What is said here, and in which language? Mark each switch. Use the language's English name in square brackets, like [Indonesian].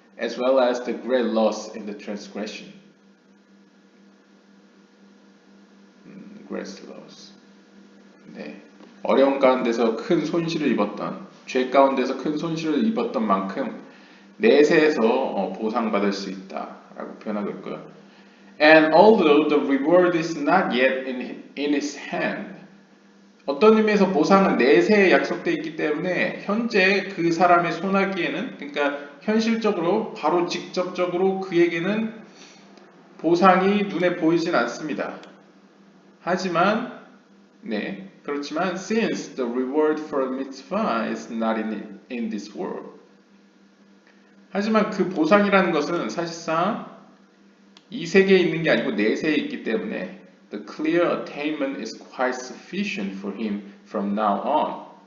[English] As well as the great loss in the transgression. Great loss. [Korean] 네, 어려운 가운데서 큰 손실을 입었던, 죄 가운데서 큰 손실을 입었던 만큼 내세에서 보상받을 수 있다라고 표현하고 있고요. [English] And although the reward is not yet in his hand, [Korean] 어떤 의미에서 보상은 내세에 약속되어 있기 때문에 현재 그 사람의 손아귀에는, 그러니까 현실적으로 바로 직접적으로 그에게는 보상이 눈에 보이진 않습니다. 하지만 그렇지만 [English] since the reward for a mitzvah is not in this world, [Korean] 하지만 그 보상이라는 것은 사실상 이 세계에 있는 게 아니고 내세에 있기 때문에 [English] the clear attainment is quite sufficient for him from now on.